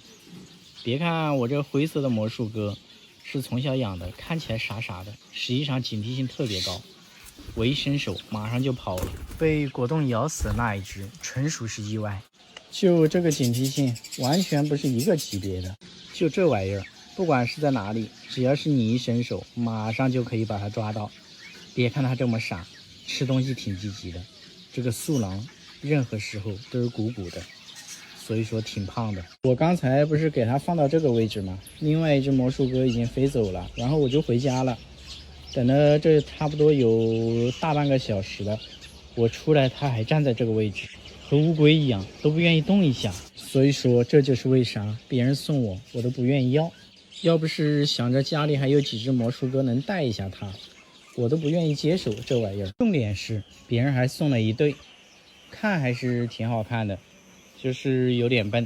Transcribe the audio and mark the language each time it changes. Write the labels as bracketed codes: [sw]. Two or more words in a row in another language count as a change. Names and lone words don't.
[zh] 別看我這灰色的魔術鴿是從小養的，看起來傻傻的，實際上警惕性特別高。我一伸手馬上就跑了，被果凍咬死的那一隻純屬是意外。就這個警惕性完全不是一個級別的。就這玩意兒不管是在哪裡，只要是你一伸手馬上就可以把它抓到。別看它這麼傻，吃東西挺積極的，這個素囊任何时候都是鼓鼓的， 所以说挺胖的。我刚才不是给它放到这个位置吗？另外一只魔术鸽已经飞走了，然后我就回家了。等了这差不多有大半个小时了，我出来它还站在这個位置，和烏龜一樣，都不願意動一下。所以說這就是為啥別人送我都不願意要。要不是想着家裡還有幾隻魔術鴿能帶一下它，我都不願意接手這玩意兒。重點是別人還送了一對，看還是挺好看的，就是有點笨。